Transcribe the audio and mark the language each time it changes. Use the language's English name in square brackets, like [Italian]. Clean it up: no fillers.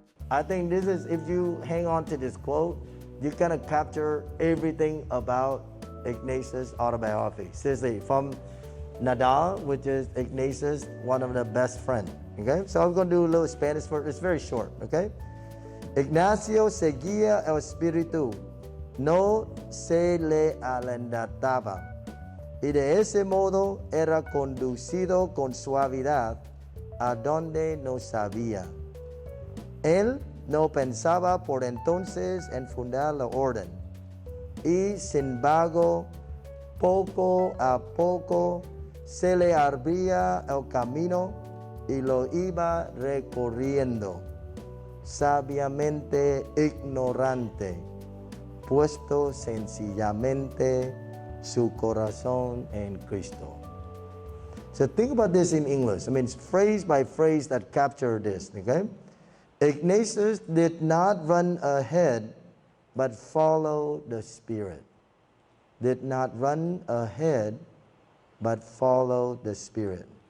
[English] I think this is, if you hang on to this quote, you kind of capture everything about Ignatius' autobiography. Seriously, from Nadal, which is Ignatius, one of the best friends. Okay, so I'm going to do a little Spanish for it. It's very short. [Spanish] Okay, Ignacio seguía el espíritu, no se le alentaba, y de ese modo era conducido con suavidad a donde no sabía. Él no pensaba por entonces en fundar la orden, y sin embargo, poco a poco se le abría el camino y lo iba recorriendo, sabiamente ignorante, puesto sencillamente su corazón en Cristo. [English] So think about this in English. I mean, it's phrase by phrase that capture this, okay? Ignatius did not run ahead, but follow the Spirit. Did not run ahead, but follow the Spirit.